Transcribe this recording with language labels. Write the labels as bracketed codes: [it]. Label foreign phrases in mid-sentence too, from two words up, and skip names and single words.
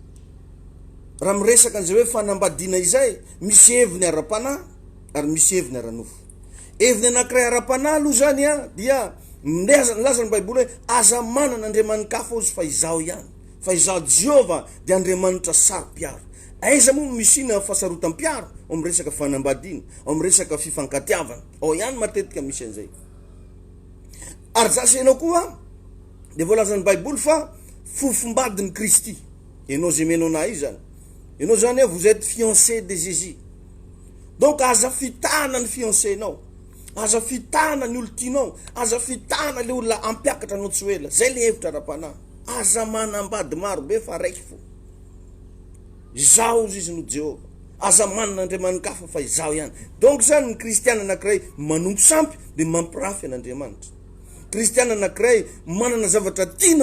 [mg] raha miresaka an'izay hoe fanambadiana izay misy heviny ara-panahy ary misy heviny ara-nofo heviny anankiray ara-panahy aloha zany dia milaza ny baiboly hoe aza manan'Andriamanikafo izy fa izaho ihany fa izaho Jehova dia Andriamanitra saro-piaro aiza moa misina fahasarotam-piaro ao miresaka fanambadiana ao miresaka fifankatiavana ao ihany matetika misy an'izay ary zasy ianao koa dia voalazan'ny baiboly fa fofombadin'ny Kristy ianao zay menao na io zany ianao zany [fr] vous êtes fiancé de Jésus donc [mg] aza fitahana ny fiancénao aza fitahana ny olo-tianao aza fitahana le olona ampiakatra anao tsy hoela zay le hevitra ara-panahy aza manambady maro be fa raiky fo izaho izy no Jehova aza manan'Andriamanikafo fa izaho ihany donc zany ny kristiana anankiray manompo sampy dia mampirafy an'Andriamanitra kristiana anankiray manana zavatra tiana